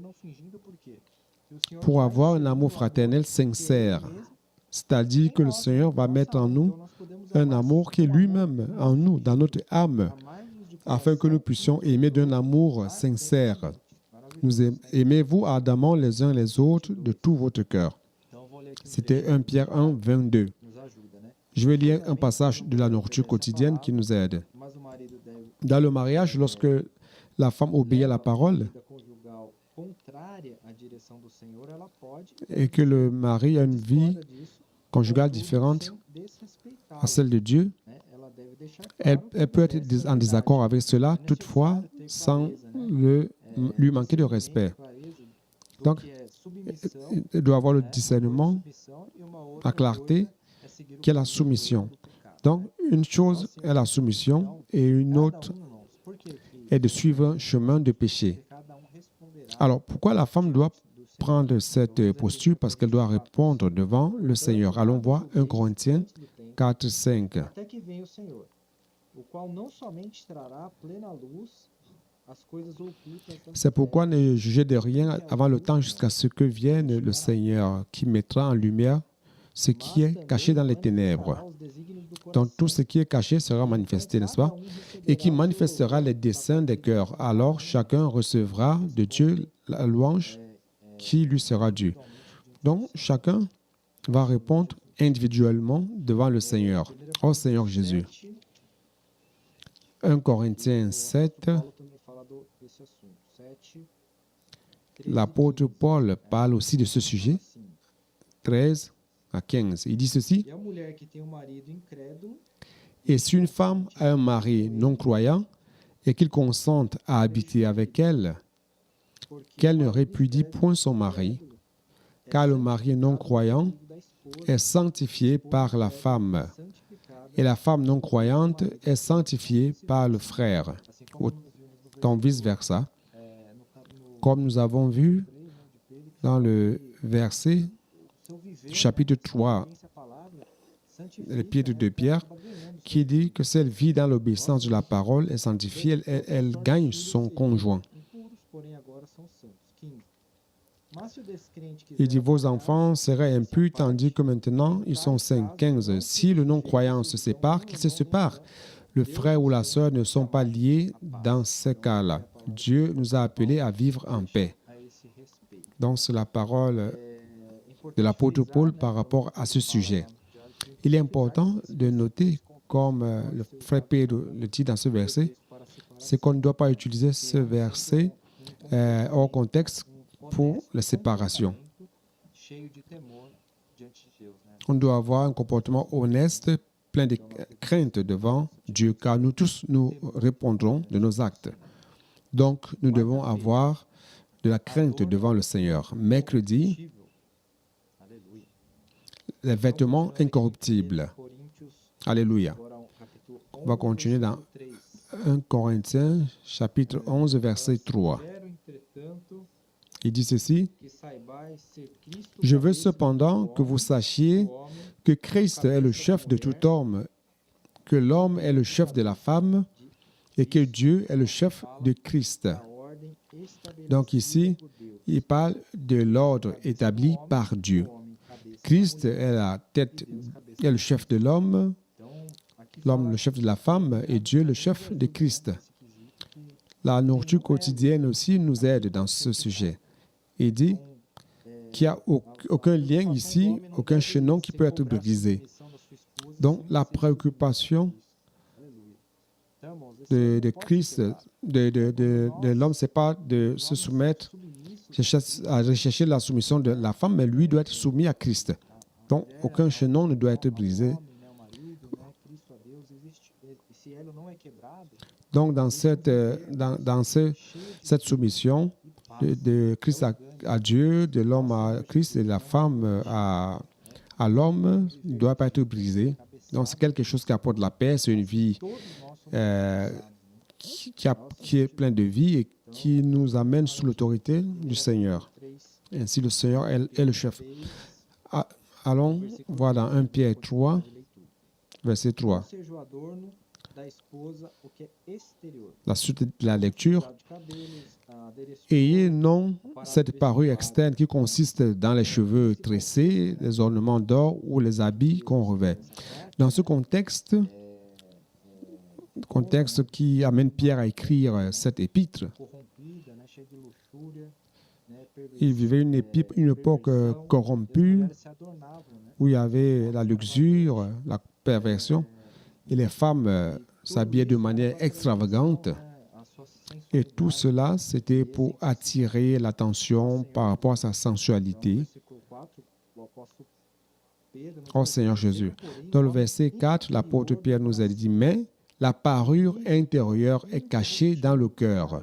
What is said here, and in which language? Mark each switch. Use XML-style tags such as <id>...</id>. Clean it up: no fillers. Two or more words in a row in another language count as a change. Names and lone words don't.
<fr>Pour avoir un amour fraternel sincère, c'est-à-dire que le Seigneur va mettre en nous un amour qui est lui-même en nous, dans notre âme, afin que nous puissions aimer d'un amour sincère. Aimez-vous ardemment les uns les autres de tout votre cœur. C'était 1 Pierre 1, 22. Je vais lire un passage de la nourriture quotidienne qui nous aide. Dans le mariage, lorsque la femme obéit à la parole</fr> <pt>vida conjugal contrária à direção do Senhor, ela pode,</pt> <fr>et que le mari a une vie</fr> <pt>fora disso,</pt> <fr>conjugale</fr> <pt>contudo,</pt> <fr>différente</fr> <pt>sem</pt> <fr>à</fr> <pt>desrespeitá-lo,</pt> <fr>celle de Dieu,</fr> <pt>né? Ela deve deixar</pt> <fr>elle,</fr> <pt>claro que</pt> <fr>elle peut être</fr> <pt>obedece à</pt> <fr>en</fr> <pt>verdade.</pt> <fr>désaccord avec cela,</fr> <pt>É</pt> <fr>toutefois,</fr> <pt>necessário ter</pt> <fr>sans</fr> <pt>clareza, né?</pt> <fr>lui manquer de</fr> <pt>Discernimento,</pt> <fr>respect.</fr> <pt>clareza do</pt> <fr>Donc,</fr> <pt>que é submissão,</pt> <fr>elle doit avoir le</fr> <pt>né? Uma coisa é</pt> <fr>discernement,</fr> <pt>submissão e uma</pt> <fr>la</fr> <pt>outra</pt> <fr>clarté,</fr> <pt>coisa é seguir o</pt> <fr>qui est la</fr> <pt>conselho</pt> <fr>soumission.</fr> <pt>do pecado,</pt> <fr>Donc,</fr> <pt>né?</pt> <fr>une chose est la soumission et une autre</fr> <pt>Por que que</pt> <fr>est de suivre un chemin de péché.</fr> <pt>cada responderá</pt> <fr>Alors, pourquoi la femme doit</fr> <pt>do Senhor?</pt> <fr>prendre cette posture? Parce qu'elle doit répondre devant le Seigneur. Allons voir 1 Corinthiens 4, 5.</fr> <pt>Até que venha o Senhor, o qual não somente trará à plena luz as coisas ocultas das</pt> <fr>C'est pourquoi ne jugez de rien avant le temps jusqu'à ce que vienne le Seigneur qui mettra en lumière ce qui est caché dans les ténèbres. Donc tout ce qui est caché sera manifesté, n'est-ce pas? Et qui manifestera les desseins des cœurs. Alors chacun recevra de Dieu la louange qui lui sera due. Donc chacun va répondre individuellement devant le Seigneur, au Seigneur Jésus. 1 Corinthiens 7, l'apôtre Paul parle aussi de ce sujet, 13 à 15. Il dit ceci:</fr> <pt>E a mulher que tem um marido incrédulo,</pt> <fr>et si une femme a un mari non-croyant et qu'il consente à habiter avec elle,</fr> <pt>porque</pt> <fr>qu'elle ne répudie point son mari, car le mari non-croyant</fr> <pt>da esposa</pt> <fr>est sanctifié par la femme,</fr> <pt>santificada,</pt> <fr>et la femme non-croyante est sanctifiée par le frère,</fr> <pt>assim como nós vimos no</pt> <fr>donc vice-versa.</fr> <pt>no</pt> <fr>Comme nous avons vu dans le verset</fr> <pt>seu viver,</pt> <fr>chapitre 3,</fr> <pt>essa palavra</pt> <fr>l'épître de Pierre, qui dit que si elle vit dans l'obéissance de la parole est sanctifiée, elle gagne son conjoint.</fr> <pt>impuros, porém agora são santos. 15. Mas se o descrente</pt> <fr>Il dit,</fr> <pt>quiser</pt> <fr>vos enfants seraient impurs tandis que maintenant ils sont saints. 15. Si le non-croyant se sépare, qu'il se sépare. Le frère ou la sœur ne sont pas liés dans ce cas-là. Dieu nous a appelés à vivre en paix.</fr> <pt>a esse respeito.</pt> <fr>Donc c'est la parole</fr> <pt>É importante</pt> <fr>de l'apôtre</fr> <pt>frisar,</pt> <fr>Paul</fr> <pt>né,</pt> <fr>par rapport à ce sujet.</fr> <pt>que</pt> <fr>Il est important de noter, comme le frère Pedro le dit dans ce verset,</fr> <pt>para separar</pt> <fr>c'est qu'on ne doit pas utiliser ce verset hors contexte pour la séparation.</fr> <pt>cheio de temor diante de Deus, né?</pt> <fr>On doit avoir un comportement honnête, plein de crainte devant Dieu, car nous tous, nous répondrons de nos actes. Donc, nous devons avoir de la crainte devant le Seigneur. Mercredi,</fr> <pt>Aleluia.</pt> <fr>les vêtements incorruptibles.</fr> <pt>Coríntios,</pt> <fr>Alléluia.</fr> <pt>agora capítulo</pt> <fr>On va</fr> <pt>11,</pt> <fr>continuer dans</fr> <pt>versículo 3.</pt> <fr>1 Corinthiens, chapitre 11, verset 3.</fr> <pt>Quero, entretanto,</pt> <fr>Il dit ceci:</fr> <pt>que saibais ser Cristo</pt> <fr>Je veux</fr> <pt>cabeça</pt> <fr>cependant</fr> <pt>do</pt> <fr>que vous sachiez</fr> <pt>homem,</pt> <fr>que Christ est le chef de tout homme, que l'homme est le chef de la femme et que Dieu est le chef de Christ.</fr> <pt>da ordem estabelecida</pt> <fr>Donc ici,</fr> <pt>por Deus.</pt> <fr>il parle de l'ordre établi par Dieu.</fr> <pt>O homem cabeça</pt> <fr>Christ est la tête, est le chef de l'homme,</fr> <pt>Então, aqui</pt> <fr>l'homme le chef de la femme et Dieu le chef de Christ.</fr> <pt>esse quesito que</pt> <fr>La nourriture quotidienne aussi nous aide dans ce sujet. Il dit qu'il n'y a aucun lien ici, aucun chaînon qui peut être brisé.</fr> <pt>submissão da sua esposa</pt> <fr>Donc la préoccupation</fr> <pt>Aleluia. Então, irmãos, esse</pt> <fr>de Christ, de l'homme, ce n'est pas de se soumettre,</fr> <pt>submisso</pt> <fr>à rechercher la soumission de la femme, mais lui doit être soumis à Christ. Donc aucun chaînon ne doit être brisé.</fr> <pt>homem, né, o marido, né, Cristo a Deus, existe, esse elo não é quebrado,</pt> <fr>Donc dans cette soumission de Christ à Dieu, de l'homme à Christ et de la femme à l'homme, ne doit pas être brisé. Donc c'est quelque chose qui apporte la paix, c'est une vie</fr> <pt>todos nós somos</pt> <fr>qui est pleine de vie et qui nous amène sous l'autorité du Seigneur.</fr> <pt>3,</pt> <fr>Ainsi le Seigneur est le chef. Allons voir dans 1 Pierre 3,</fr> <pt>de leitura.</pt> <fr>verset 3.</fr> <pt>Não seja o adorno da esposa o que é exterior,</pt> <fr>La suite de la lecture.</fr> <pt>de cabelos, adereço,</pt> <fr>Ayez non cette parure externe qui consiste dans les cheveux tressés, les ornements d'or ou les habits qu'on revêt. Dans ce contexte qui amène Pierre à écrire cette épître,</fr> <pt>corrompida, né, cheia de luxúria, né,</pt> <fr>il vivait une époque corrompue</fr> <pt>mulheres se adornavam, né,</pt> <fr>où il y avait la luxure, la perversion, et les femmes s'habillaient de manière extravagante.</fr> <pt>né, a sua</pt> <fr>Et tout cela, c'était pour attirer l'attention par rapport à sa sensualité. Oh Seigneur Jésus. Dans le verset 4, l'apôtre Pierre nous a dit, mais la parure intérieure est cachée dans le cœur.</fr>